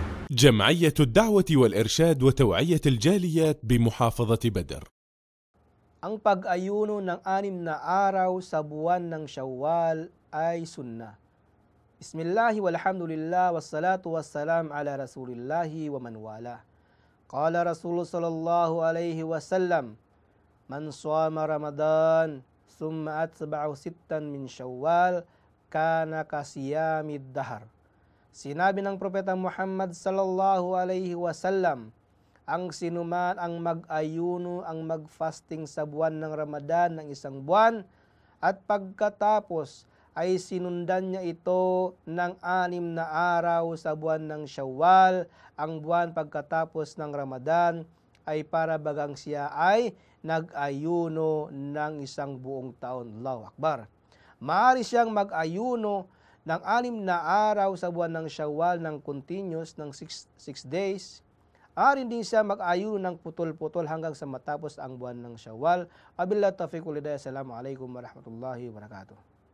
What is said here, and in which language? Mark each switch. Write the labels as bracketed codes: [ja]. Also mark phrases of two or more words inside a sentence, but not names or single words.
[ar] جمعية الدعوة والإرشاد وتوعية الجاليات بمحافظة بدر. [tl] Ang pag-ayuno ng 6 na araw sa buwan ng Shawwal ay sunna. [ar] بسم الله والحمد لله والصلاة والسلام على رسول الله ومن والاه. قال رسول الله صلى الله عليه وسلم من صام رمضان ثم أتبعه 6 من شوال كان كصيام الدهر. [tl] Sinabi ng Propeta Muhammad [ar] صلى الله عليه وسلم, [tl] ang sinuman ang mag-ayuno, ang mag-fasting sa buwan ng Ramadan ng 1 buwan at pagkatapos ay sinundan niya ito ng 6 na araw sa buwan ng Shawwal, ang buwan pagkatapos ng Ramadan ay para bagang siya ay nag-ayuno ng 1 buong taon. [ar] الله أكبر. [tl] Maaari siyang mag-ayuno ng 6 na araw sa buwan ng Shawwal ng continuous ng 6 days. Arin din siya mag-ayuno ng putol-putol hanggang sa matapos ang buwan ng Shawwal. [ar] وبالله التوفيق والهداية. السلام عليكم ورحمة الله وبركاته.